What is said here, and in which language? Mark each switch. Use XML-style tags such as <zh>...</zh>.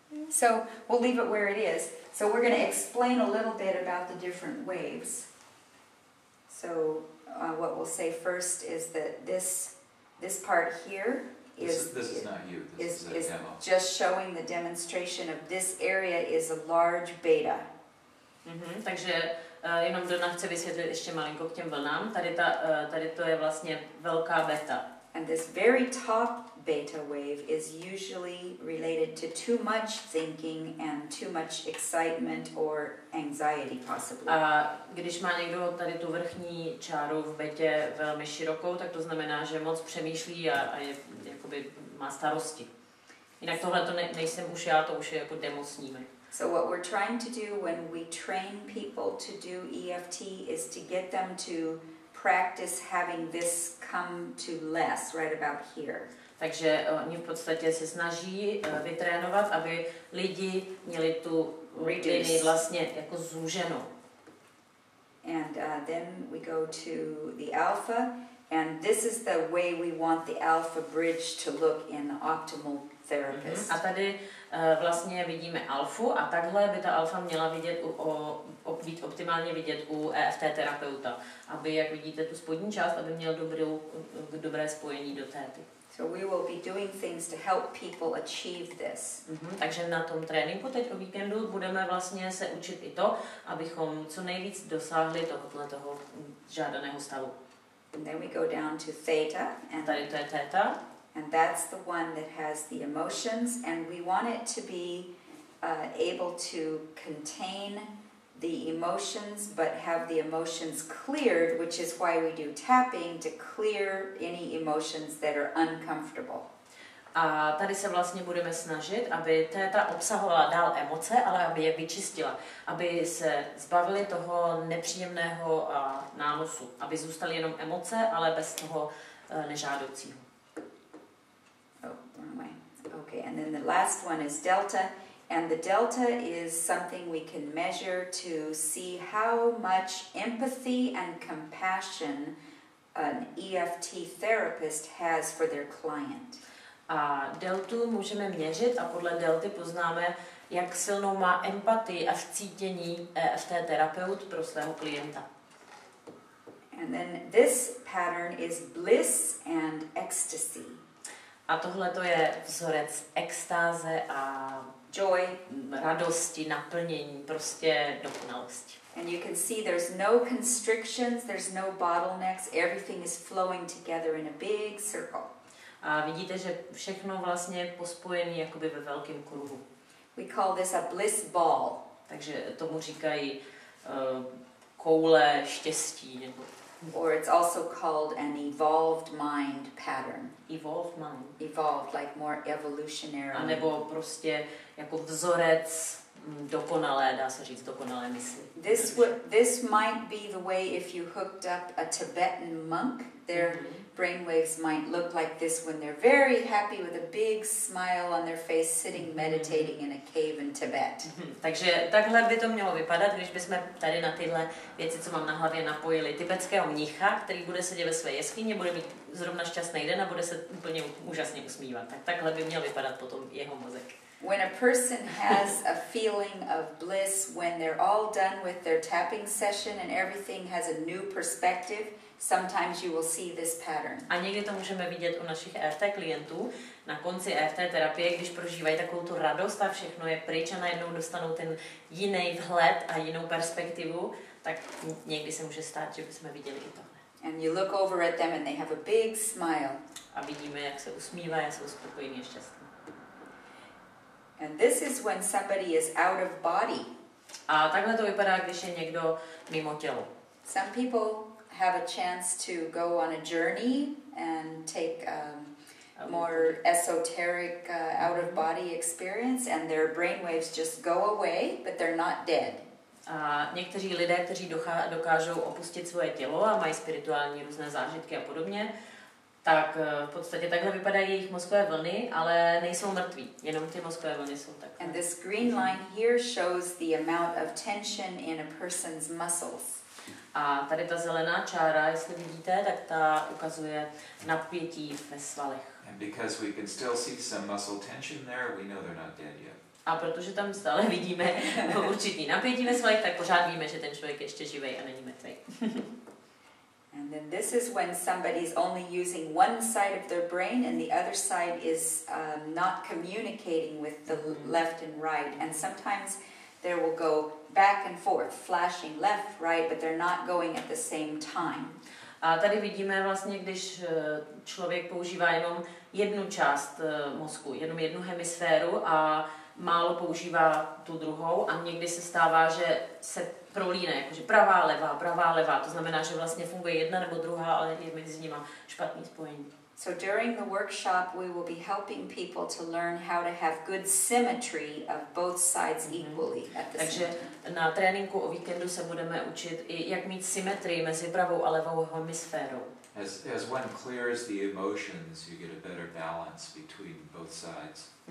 <en>So we'll leave it where it is. So we're going to explain a little bit about the different waves. So what we'll say first is that this part here This is not you. This is a demo. Just showing the demonstration of this area is a large beta.</en> <cs>Takže jenom Donna chce vysvětlit ještě malinko k těm vlnám. Tady to je vlastně velká beta.</cs> <en>And this very top beta wave is usually related to too much thinking and too much excitement or anxiety possibly.</en> <cs>A když má někdo tady tu vrchní čáru v betě velmi širokou, tak to znamená, že moc přemýšlí a je, jakoby má starosti. Jinak tohle to nejsem už já, to už je jako demo snímek.</cs> <en>So what we're trying to do when we train people to do EFT is to get them to practice having this come to less right about here.</en> <cs>Takže oni v podstatě se snaží vytrénovat, aby lidi měli tu linii vlastně jako zúženou.</cs> <en>And then we go to the alpha, and this is the way we want the alpha bridge to look in the optimal therapist.</en> <cs>A tady vlastně vidíme alfu a takhle by ta alfa měla vidět být optimálně vidět u EFT terapeuta, aby, jak vidíte tu spodní část, aby měl dobré spojení do téty.</cs> <en>So we will be doing things to help people achieve this.</en> <cs>Takže na tom tréninku teď o víkendu budeme vlastně se učit i to, abychom co nejvíc dosáhli toho žádaného stavu.</cs> <en>And then we go down to theta. And</en> <cs>tady to je theta.</cs> <en>And that's the one that has the emotions, and we want it to be able to contain the emotions, but have the emotions cleared, which is why we do tapping, to clear any emotions that are uncomfortable.</en> <cs>A tady se vlastně budeme snažit, aby téta obsahovala dál emoce, ale aby je vyčistila, aby se zbavili toho nepříjemného nánosu, aby zůstaly jenom emoce, ale bez toho nežádoucího.</cs> <en>Oh, wrong way. Okay, and then the last one is delta. And the delta is something we can measure to see how much empathy and compassion an EFT therapist has for their client.</en> <cs>A deltu můžeme měřit a podle delty poznáme, jak silnou má empatii a vcítění EFT terapeut pro svého klienta.</cs> <en>And then this pattern is bliss and ecstasy.</en> <cs>A tohle to je vzorec extáze a</cs> <en>joy,</en> <cs>radosti, naplnění, prostě dokonalosti.</cs> <en>And you can see there's no constrictions, there's no bottlenecks, everything is flowing together in a big circle.</en> <cs>A vidíte, že všechno vlastně je pospojené jakoby ve velkém kruhu.</cs> <en>We call this a bliss ball.</en> <cs>Takže tomu říkají koule štěstí nebo</cs> <en>or it's also called an evolved mind pattern. Evolved mind. Evolved, like more evolutionary.</en> <cs>A nebo prostě jako vzorec dokonalé, dá se říct, dokonalé mysli.</cs> <en>This might be the way if you hooked up a Tibetan monk, their brainwaves might look like this when they're very happy with a big smile on their face sitting meditating in a cave in Tibet.</en> <cs>Takže takhle by to mělo vypadat, když bychom tady na tyhle věci, co mám na hlavě, napojili tibetského mnicha, který bude sedět ve své jeskyni, bude mít zrovna šťastný den a bude se úplně úžasně usmívat. Tak takhle by měl vypadat potom jeho mozek.</cs> <en>When a person has a feeling of bliss, when they're all done with their tapping session and everything has a new perspective, sometimes you will see this pattern.</en> <cs>A někdy to můžeme vidět u našich EFT klientů na konci EFT terapie, když prožívají takovou tu radost a všechno je pryč a najednou dostanou ten jiný vhled a jinou perspektivu, tak někdy se může stát, že bychom viděli i tohle.</cs> <en>And you look over at them and they have a big smile.</en> <cs>A vidíme, jak se usmívají a jsou spokojení a šťastní.</cs> <en>And this is when somebody is out of body.</en> <cs>A takhle to vypadá, když je někdo mimo tělo.</cs> <en>Some people have a chance to go on a journey and take more esoteric out of body experience and their brainwaves just go away, but they're not dead.</en> <cs>A někteří lidé, kteří dokážou opustit svoje tělo a mají spirituální různé zážitky a podobně, tak v podstatě takhle vypadají jejich mozkové vlny, ale nejsou mrtví, jenom ty mozkové vlny jsou takové.</cs> <en>And this green line here shows the amount of tension in a person's muscles.</en> <cs>A tady ta zelená čára, jestli vidíte, tak ta ukazuje napětí ve svalech.</cs> <en>And because we can still see some muscle tension there, we know they're not dead yet.</en> <cs>A protože tam stále vidíme určitý napětí ve svalech, tak pořád víme, že ten člověk ještě živej a není mrtvý.</cs> <en>And then this is when somebody's only using one side of their brain and the other side is not communicating with the left and right. And sometimes they will go back and forth, flashing left, right, but they're not going at the same time.</en> <cs>A tady vidíme vlastně, když člověk používá jenom jednu část mozku, jenom jednu hemisféru a málo používá tu druhou a někdy se stává, že se prolíne, jakože pravá, levá, to znamená, že vlastně funguje jedna nebo druhá, ale je mezi nimi špatný spojení.</cs> <en>So during the workshop we will be helping people to learn how to have good symmetry of both sides equally at the</en> <cs>Takže</cs> <en>center.</en> <cs>na tréninku o víkendu se budeme učit i jak mít symetrii mezi pravou a levou hemisférou.</cs> <en>As one clears the emotions, you get a better balance between both sides.</en>